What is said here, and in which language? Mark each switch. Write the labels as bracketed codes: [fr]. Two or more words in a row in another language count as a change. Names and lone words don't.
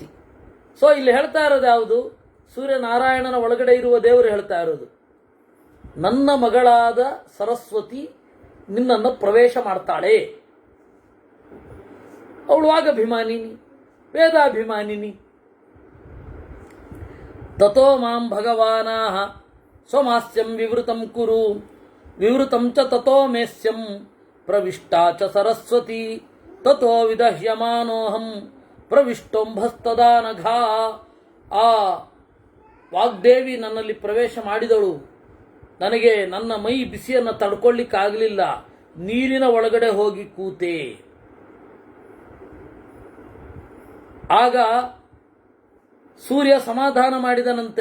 [kn] ಸೊ ಇಲ್ಲಿ ಹೇಳ್ತಾ ಇರೋದು ಯಾವುದು? ಸೂರ್ಯನಾರಾಯಣನ ಒಳಗಡೆ ಇರುವ ದೇವರು ಹೇಳ್ತಾ ಇರೋದು, ನನ್ನ ಮಗಳಾದ ಸರಸ್ವತಿ ನಿನ್ನನ್ನು ಪ್ರವೇಶ ಮಾಡ್ತಾಳೆ. ಅವಳು ವಾಗಭಿಮಾನಿನಿ, ವೇದಾಭಿಮಾನಿನಿ. [sa] ತಥೋ ಮಾಂ ಭಗವಾನಾಹ ಸ್ವಮಾಸ್ಯಂ ವಿವೃತಂ ಕುರು ವಿವೃತಂ ಚ ತಥೋ ಮೇಸ್ಯಂ ಪ್ರವಿಷ್ಟಾ ಚ ಸರಸ್ವತಿ ತಥೋ ವಿದಹ್ಯಮಾನೋಹಂ ಪ್ರವಿಷ್ಟೋಂಭಸ್ತದಾ ನಘಾ. [kn] ಆ ವಾಗ್ದೇವಿ ನನ್ನಲ್ಲಿ ಪ್ರವೇಶ ಮಾಡಿದಳು. ನನಗೆ ನನ್ನ ಮೈ ಬಿಸಿಯನ್ನು ತಡ್ಕೊಳ್ಳಿಕ್ಕಾಗಲಿಲ್ಲ, ನೀರಿನ ಒಳಗಡೆ ಹೋಗಿ ಕೂತೆ. ಆಗ ಸೂರ್ಯ ಸಮಾಧಾನ ಮಾಡಿದನಂತೆ.